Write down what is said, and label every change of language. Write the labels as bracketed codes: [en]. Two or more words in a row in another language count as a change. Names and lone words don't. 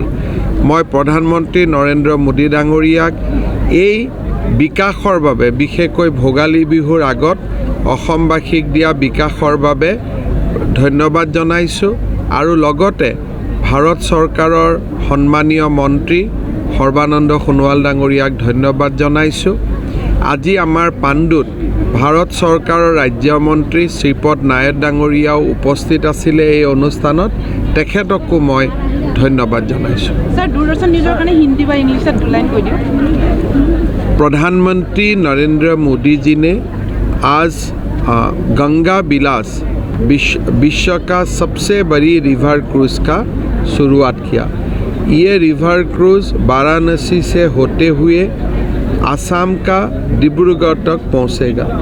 [as] মই প্ৰধানমন্ত্ৰী নৰেন্দ্ৰ মোদী ডাঙৰীয়াক এই বিকাশৰ বাবে, বিশেষকৈ ভোগালী বিহুৰ আগত অসমবাসীক দিয়া বিকাশৰ বাবে ধন্যবাদ জনাইছোঁ আৰু লগতে ভাৰত চৰকাৰৰ সন্মানীয় মন্ত্ৰী সৰ্বানন্দ সোণোৱাল ডাঙৰীয়াক ধন্যবাদ জনাইছোঁ। আজি আমাৰ পাণ্ডুত ভাৰত চৰকাৰৰ ৰাজ্যমন্ত্ৰী শ্ৰীপদ নায়ক ডাঙৰীয়াও উপস্থিত আছিলে এই অনুষ্ঠানত, তেখেতকো মই ধন্যবাদ জনাইছোঁ। [hi] प्रधानमंत्री नरेंद्र मोदी जी ने आज गंगा विलास विश्व का सबसे बड़ी [en] river cruise [hi] का शुरुआत किया। ये [en] river cruise [hi] वाराणसी से होते हुए असम का डिब्रूगढ़ तक पहुंचेगा।